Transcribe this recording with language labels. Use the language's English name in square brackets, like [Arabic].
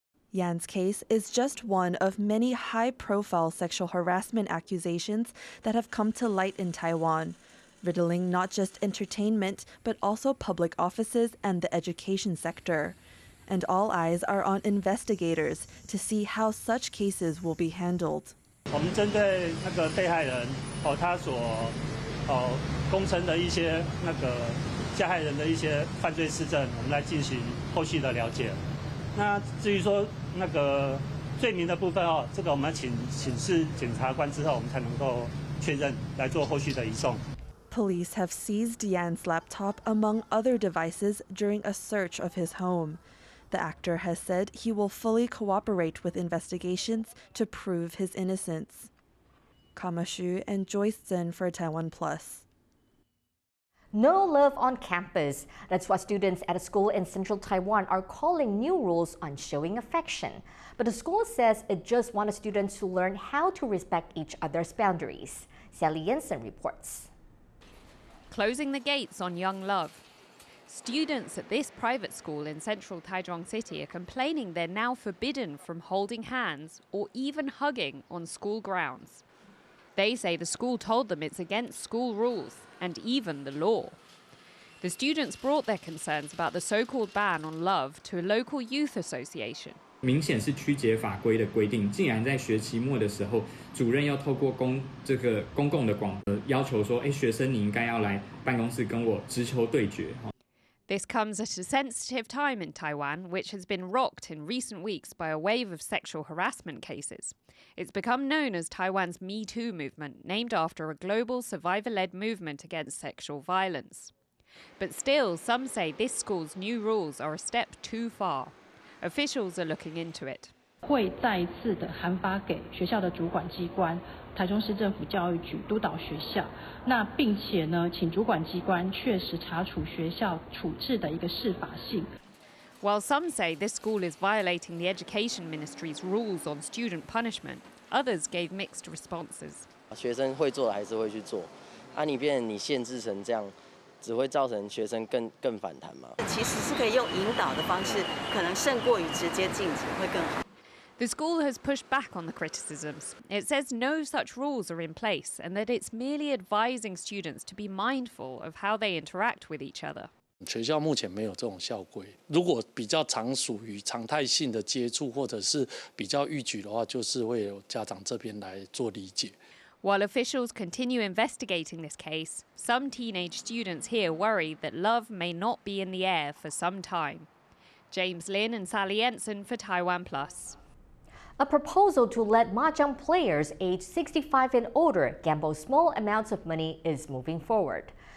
[English] Yan's case is just one of many high-profile sexual harassment accusations that have come to light in Taiwan, riddling not just entertainment, but also public offices and the education sector. And all eyes are on investigators to see how such cases will be handled. [Chinese] 我们针对那个被害人他所供称的一些加害人的一些犯罪事证，我们来进行后续的了解。那至于说那个罪名的部分这个我们请示检察官之后，我们才能够确认来做后续的移送。 [English] Police have seized Yan's laptop among other devices during a search of his home. The actor has said he will fully cooperate with investigations to prove his innocence. Kama Xu and Joyce Zhen for TaiwanPlus. No love on campus. That's what students at a school in central Taiwan are calling new rules on showing affection. But the school says it just wanted students to learn how to respect each other's boundaries. Sally Jensen reports. Closing the gates on young love. Students at this private school in central Taichung City are complaining they're now forbidden from holding hands or even hugging on school grounds. They say the school told them it's against school rules and even the law. The students brought their concerns about the so-called ban on love to a local youth association. [Chinese] 明显是曲解法规的规定，竟然在学期末的时候，主任要透过公共的广播要求说，学生你应该要来办公室跟我直球对决。 [English] This comes at a sensitive time in Taiwan, which has been rocked in recent weeks by a wave of sexual harassment cases. It's become known as Taiwan's Me Too movement, named after a global survivor-led movement against sexual violence. But still, some say this school's new rules are a step too far. Officials are looking into it. [Chinese] 会再一次的函发给学校的主管机关，台中市政府教育局督导学校，那并且呢，请主管机关确实查处学校处置的一个适法性。 [English] While some say this school is violating the Education Ministry's rules on student punishment, others gave mixed responses. [Chinese] 学生会做的还是会去做，你变成你限制成这样，只会造成学生更反弹嘛？其实是可以用引导的方式，可能胜过于直接禁止会更好。 [English] The school has pushed back on the criticisms. It says no such rules are in place and that it's merely advising students to be mindful of how they interact with each other. [Chinese] 学校目前没有这种校规，如果比较常属于常态性的接触或者是比较逾矩的话，就是会有家长这边来做理解。 [English] While officials continue investigating this case, some teenage students here worry that love may not be in the air for some time. James Lin and Sally Jensen for TaiwanPlus. A proposal to let Mahjong players aged 65 and older gamble small amounts of money is moving forward.